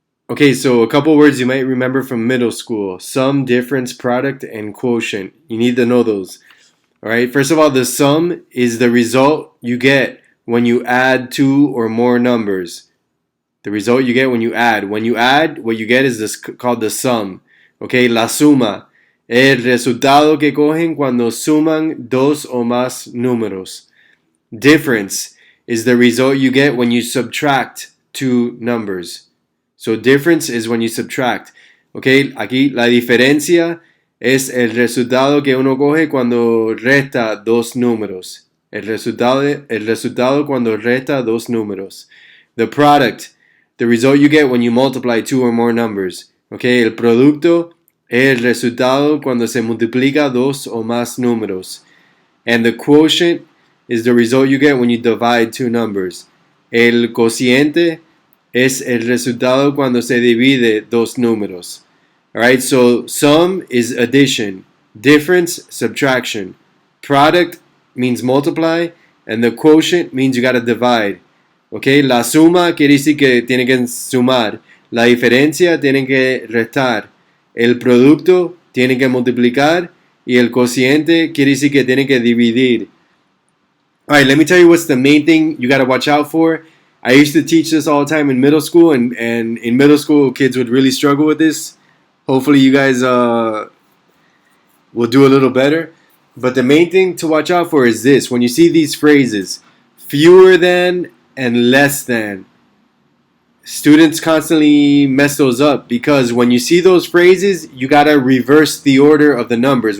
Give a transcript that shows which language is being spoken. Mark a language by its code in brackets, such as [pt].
[en] Okay, so a couple words you might remember from middle school. Sum, difference, product, and quotient. You need to know those. All right, first of all, the sum is the result you get when you add two or more numbers. The result you get when you add. When you add, what you get is this called the sum. [es] Okay, la suma. El resultado que cogen cuando suman dos o más números. [en] Difference is the result you get when you subtract two numbers. So difference is when you subtract. [es] Okay, aquí la diferencia es el resultado que uno coge cuando resta dos números. El resultado cuando resta dos números. [en] The product, the result you get when you multiply two or more numbers. [es] Okay, el producto es el resultado cuando se multiplica dos o más números. [en] And the quotient is the result you get when you divide two numbers. [es] El cociente es el resultado cuando se divide dos números. [en] Alright, so sum is addition, difference, subtraction. Product means multiply, and the quotient means you gotta divide. [es] Okay, la suma quiere decir que tiene que sumar. La diferencia tiene que restar. El producto tiene que multiplicar. Y el cociente quiere decir que tiene que dividir. [en] Alright, let me tell you what's the main thing you gotta watch out for. I used to teach this all the time in middle school, and in middle school, kids would really struggle with this. Hopefully, you guys will do a little better. But the main thing to watch out for is this. When you see these phrases, fewer than and less than, students constantly mess those up because when you see those phrases, you got to reverse the order of the numbers.